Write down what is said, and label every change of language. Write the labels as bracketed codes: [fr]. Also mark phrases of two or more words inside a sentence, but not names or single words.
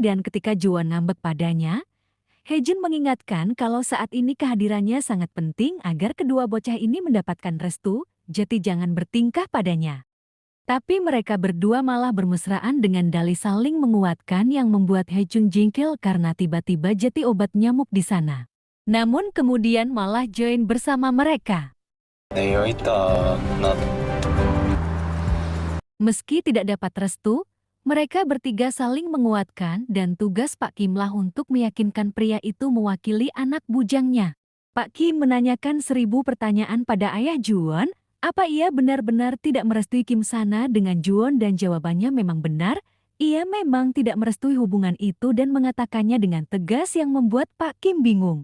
[id] Dan ketika Juwon ngambek padanya, Haejun mengingatkan kalau saat ini kehadirannya sangat penting agar kedua bocah ini mendapatkan restu, jadi jangan bertingkah padanya. Tapi mereka berdua malah bermesraan dengan dalih saling menguatkan yang membuat Haejun jengkel karena tiba-tiba jadi obat nyamuk di sana. Namun kemudian malah join bersama mereka. [ko] 네, 여기 있다. 나 [id] Meski tidak dapat restu, mereka bertiga saling menguatkan dan tugas Pak Kim lah untuk meyakinkan pria itu mewakili anak bujangnya. Pak Kim menanyakan 1000 pertanyaan pada ayah Juwon, apa ia benar-benar tidak merestui Kim Sana dengan Juwon, dan jawabannya memang benar, ia memang tidak merestui hubungan itu dan mengatakannya dengan tegas yang membuat Pak Kim bingung.